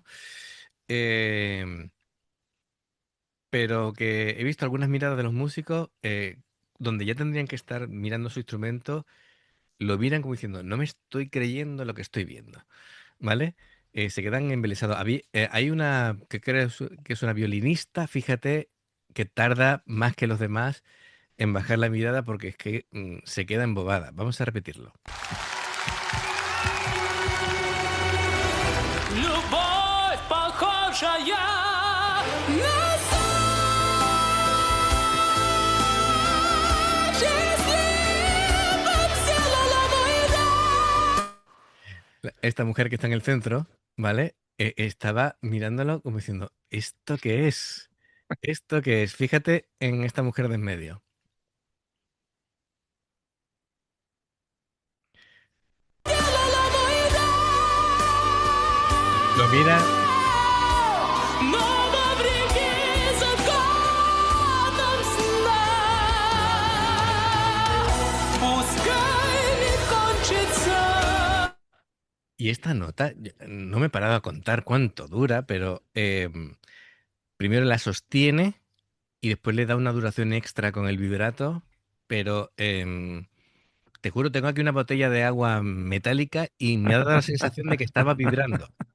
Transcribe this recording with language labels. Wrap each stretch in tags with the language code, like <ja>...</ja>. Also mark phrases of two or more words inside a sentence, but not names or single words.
<es>Em, pero que he visto algunas miradas de los músicos donde ya tendrían que estar mirando su instrumento, lo miran como diciendo, no me estoy creyendo lo que estoy viendo, ¿vale? Se quedan embelesados. Hay una que creo que es una violinista, fíjate, que tarda más que los demás en bajar la mirada porque es que se queda embobada. Vamos a repetirlo.</es> <ru>Любовь, похожая на сон, счастливым сделала война.</ru> <es>Esta mujer que está en el centro, ¿vale? Estaba mirándolo como diciendo, ¿esto qué es? ¿Esto qué es? Fíjate en esta mujer de en medio.</es> <ru>Сделала война.</ru> <es>Lo mira</es> <ru>Но вопреки законам сна, пускай не кончится.</ru> <es>y esta nota, no me he parado a contar cuánto dura, pero primero la sostiene y después le da una duración extra con el vibrato, pero te juro, tengo aquí una botella de agua metálica y me ha dado la sensación de que estaba vibrando.</es>